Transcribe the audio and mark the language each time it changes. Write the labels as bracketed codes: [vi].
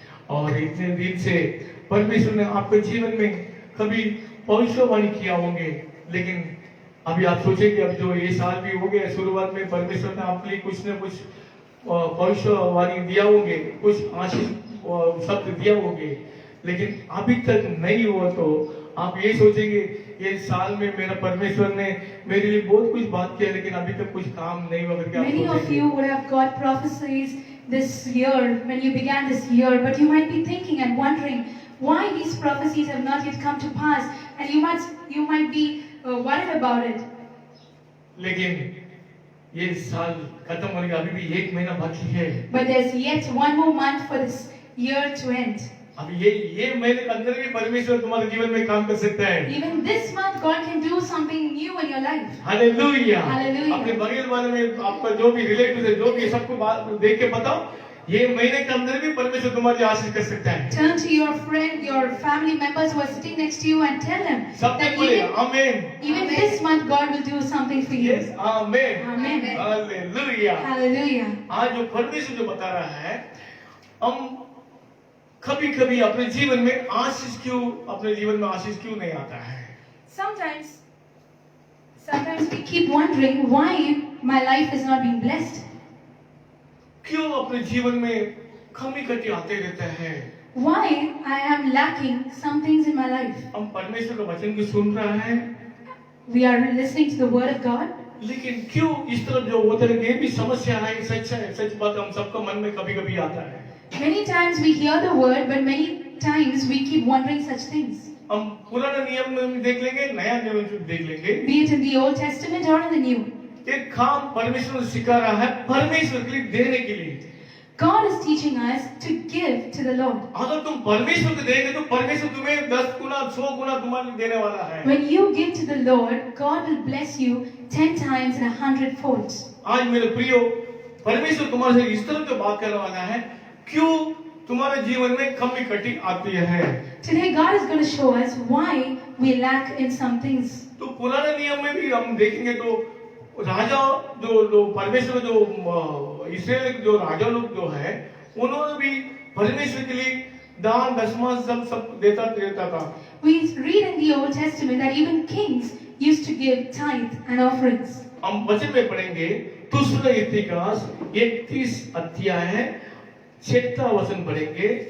[hi] और इतने दिन से परमेश्वर ने आपके जीवन में कभी भविष्यवाणी किया होंगे, लेकिन अभी आप सोचेंगे अब जो ये साल भी हो गया, शुरुआत में परमेश्वर ने आपके लिए कुछ न कुछ भविष्यवाणी दिया होंगे, कुछ आशीष शब्द दिया होंगे, लेकिन अभी तक नहीं हुआ तो आप ये सोचेंगे ये साल में मेरा परमेश्वर ने मेरे लिए बहुत कुछ बात किया लेकिन अभी तक कुछ काम नहीं हुआ करके आप [en] Many of [hi] सोचेंगे। [en] you would have got prophecies this year when you began this year, but you might be thinking and wondering why these prophecies have not yet come to pass, and you might be worried about it. [hi] लेकिन ये साल खत्म होने का अभी भी 1 महीना बाकी है। [en] But there's yet one more month for this year to end. [hi] अब ये महीने के अंदर भी परमेश्वर तुम्हारे जीवन में काम कर सकता है। [en] Even this month, God can do something new in your life. [hi] Hallelujah. Hallelujah. अपने बगल वाले में आपका जो भी रिलेटिव है, जो भी सबको बात देख के बताओ, ये महीने के अंदर भी परमेश्वर तुम्हारी आशीष कर सकता है। [en] Turn to your friend, your family members who are sitting next to you and tell them [hi] सबने [en] that [hi] बोले [en] even [hi] आमीन। [en] this month God will do something for you. [hi] Yes आमीन। [en] Amen. [hi] हालेलुया। [en] Hallelujah. [hi] आज जो परमेश्वर जो बता रहा है, हम कभी कभी अपने जीवन में आशीष क्यों नहीं आता है। [en] Sometimes we keep wondering why my life is not being blessed. [hi] क्यों अपने जीवन में कमी घटी आते रहता है। [en] Why I am lacking some things in my life. [hi] हम परमेश्वर का वचन भी सुन रहा है, [en] We are listening to the word of God, [hi] लेकिन क्यों इस तरफ जो होता है, ये भी समस्या है। सच बात हम सबका मन में कभी कभी आता है। [en] many times we hear the word, but many times we keep wondering such things. [hi] हम पुराना नियम में देख लेंगे, नया नियम में देख लेंगे। [en] Be it in the Old Testament or in the New. [hi] एक काम परमेश्वर सिखा रहा है परमेश्वर के लिए देने के लिए। [en] God is teaching us to give to the Lord. [hi] अगर तुम परमेश्वर को देंगे तो परमेश्वर तुम्हें 10 गुना 100 गुना तुम्हारे लिए देने वाला है। [en] When you give to the Lord, God will bless you 10 times and 100 folds. [hi] आज मेरे प्रियो, परमेश्वर तुम्हारे से इस तरह से बात करने वाला है, क्यों तुम्हारे जीवन में कमी घटी आती है। [en] Today God is going to show us why we lack in some things. [hi] तो पुराने नियम में भी हम देखेंगे तो राजा जो परमेश्वर जो इस्राएल के जो राजा लोग जो है, उन्होंने भी परमेश्वर के लिए दान दशमांश सब देता था। [en] We read in the Old Testament that even kings used to give tithe and offerings. [hi] हम वचन में पढ़ेंगे दूसरा इतिहास 31 अध्याय है, 6 वचन पढ़ेंगे।